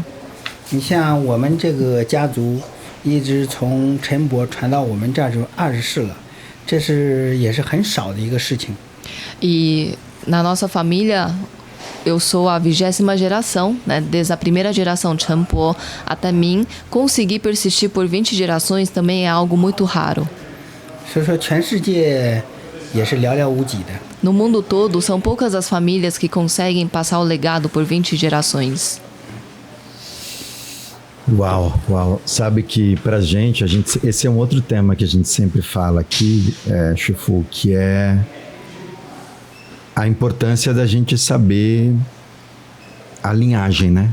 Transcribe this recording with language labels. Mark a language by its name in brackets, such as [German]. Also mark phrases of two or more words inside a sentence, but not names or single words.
[Chinese] 你像我们这个家族一直从陈伯传到我们这儿就20世了，这是也是很少的一个事情。 [Portuguese] E na nossa família, eu sou a 20ª geração, né? Desde a primeira geração Chanpo até mim, conseguir persistir por 20 gerações também é algo muito raro. [Chinese] 所以说全世界也是寥寥无几的。 [Portuguese] No mundo todo, são poucas as famílias que conseguem passar o legado por 20 gerações. Uau. Sabe que pra gente, esse é um outro tema que a gente sempre fala aqui, Shifu, que é a importância da gente saber a linhagem, né?